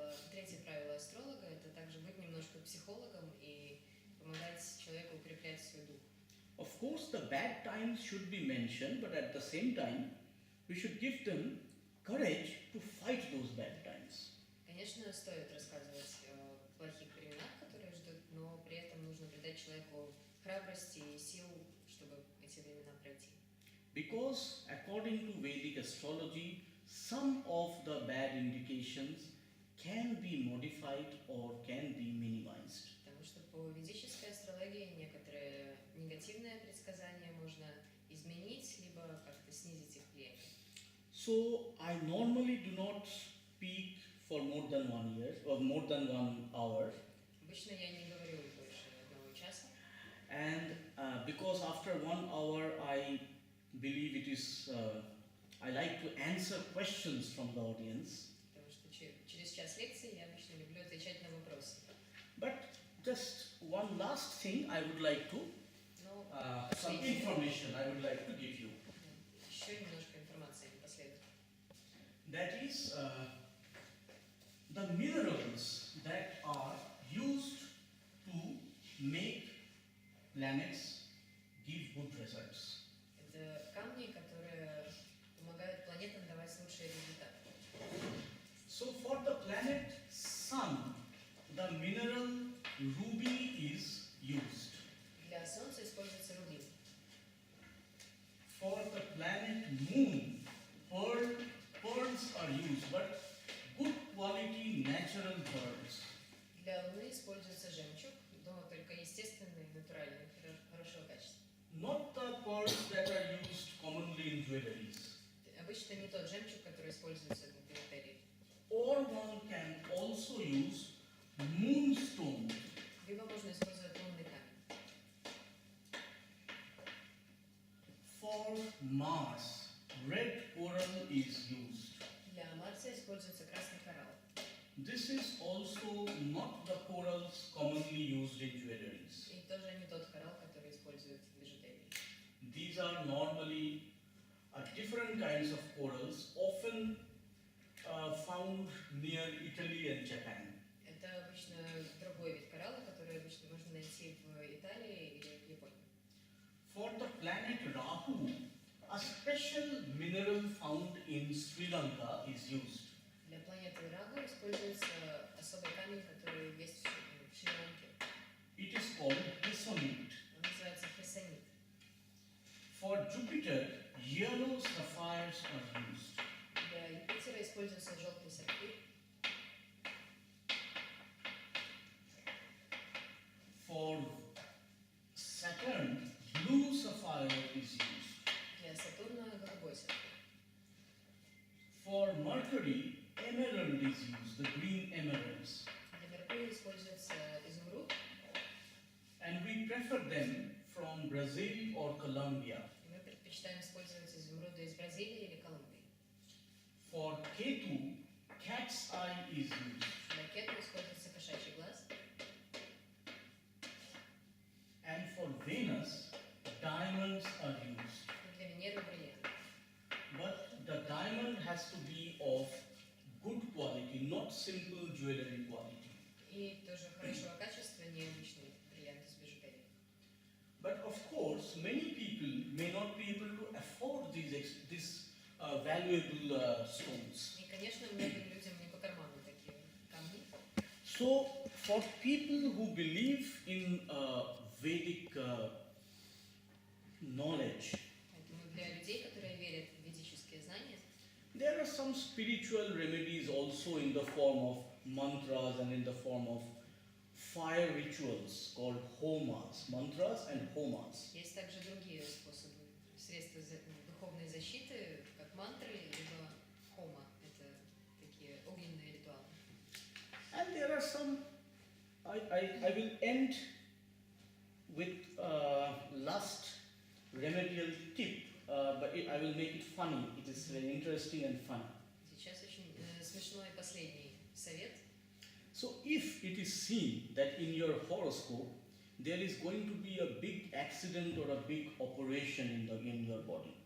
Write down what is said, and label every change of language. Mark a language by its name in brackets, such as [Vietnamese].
[Russian] Третье правило астролога – это также быть немножко психологом и помогать человеку укреплять свой дух. [English] Of course, the bad times should be mentioned, but at the same time, we should give them courage to fight those bad times. [Russian] Конечно, стоит рассказывать о плохих временах, которые ждут, но при этом нужно придать человеку храбрости и сил, чтобы эти времена пройти. [English] Because according to Vedic astrology, some of the bad indications can be modified or can be minimized. [Russian] Потому что по ведической астрологии некоторые негативные предсказания можно изменить, либо как-то снизить их влияние. [English] So I normally do not speak for more than 1 year or more than 1 hour. [Russian] Обычно я не говорю больше одного часа. [English] And because after 1 hour I believe it is, I like to answer questions from the audience. [Russian] Потому что через час лекции я обычно люблю отвечать на вопросы. [English] But just one last thing I would like to, some information I would like to give you. [Russian] Еще немножко информации напоследок. [English] That is the minerals that are used to make planets give good results. [Russian] Это камни, которые помогают планетам давать лучшие результаты. [English] So for the planet Sun, the mineral ruby is used. [Russian] Для Солнца используется рубин. [English] For the planet Moon, pearls are used, but good quality natural pearls. [Russian] Для Луны используется жемчуг, но только естественный, натуральный, хорошего качества. [English] Not the pearls that are used commonly in jewelries. [Russian] Обычно не тот жемчуг, который используется в бижутерии. [English] Or one can also use moonstone. [Russian] Либо можно использовать лунный камень. [English] For Mars, red coral is used. [Russian] Для Марса используется красный коралл. [English] This is also not the corals commonly used in jewelries. [Russian] И тоже не тот коралл, который используют в бижутерии. [English] These are normally different kinds of corals, often found near Italy and Japan. [Russian] Это обычно другой вид коралла, который обычно можно найти в Италии или в Японии. [English] For the planet Rahu, a special mineral found in Sri Lanka is used. [Russian] Для планеты Рагу используется особый камень, который есть в Шри-Ланке. [English] It is called Hessonite. [Russian] Он называется хессонит. [English] For Jupiter, yellow sapphires are used. [Russian] Для Юпитера используется желтый сапфир. [English] For Saturn, blue sapphire is used. [Russian] Для Сатурна голубой сапфир. [English] For Mercury, emerald is used, the green emeralds. [Russian] Для Меркурия используется изумруд. [English] And we prefer them from Brazil or Colombia. [Russian] И мы предпочитаем использовать изумруды из Бразилии или Колумбии. [English] For Ketu, cat's eye is used. [Russian] Для кету используется кошачий глаз. [English] And for Venus, diamonds are used. [Russian] И для Венеры бриллиант. [English] But the diamond has to be of good quality, not simple jewelry quality. [Russian] И тоже хорошего качества, необычный бриллиант из бижутерии. [English] But of course, many people may not be able to afford these valuable stones. [Russian] И, конечно, многим людям не по карману такие камни. [English] So, for people who believe in Vedic knowledge, [Russian] Поэтому для людей, которые верят в ведические знания, [English] there are some spiritual remedies also in the form of mantras and in the form of fire rituals called homas, mantras and homas. [Russian] есть также другие способы, средства духовной защиты, как мантры, либо хома. Это такие огненные ритуалы. [English] And there are some, I will end with last remedial tip, but I will make it funny. It is very interesting and fun. [Russian] Сейчас очень смешной последний совет. [English] So if it is seen that in your horoscope there is going to be a big accident or a big operation in your body,